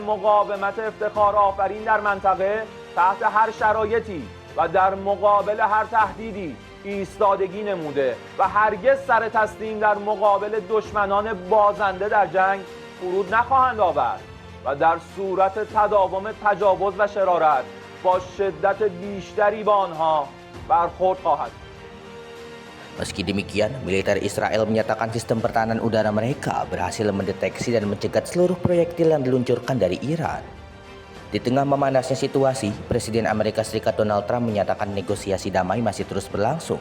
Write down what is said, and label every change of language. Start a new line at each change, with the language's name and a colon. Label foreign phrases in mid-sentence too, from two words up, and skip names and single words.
Persian: مقاومت افتخار آفرین در منطقه تحت هر شرایطی و در مقابل هر تهدیدی ایستادگی نموده و هرگز سر تسلیم در مقابل دشمنان بازنده در جنگ فرود نخواهند آورد و در صورت تداوم تجاوز و شرارت با شدت بیشتری با آنها برخورد خواهد.
Indonesian: Meski demikian, militer Israel menyatakan sistem pertahanan udara mereka berhasil mendeteksi dan mencegat seluruh proyektil yang diluncurkan dari Iran. Di tengah memanasnya situasi, Presiden Amerika Serikat Donald Trump menyatakan negosiasi damai masih terus berlangsung.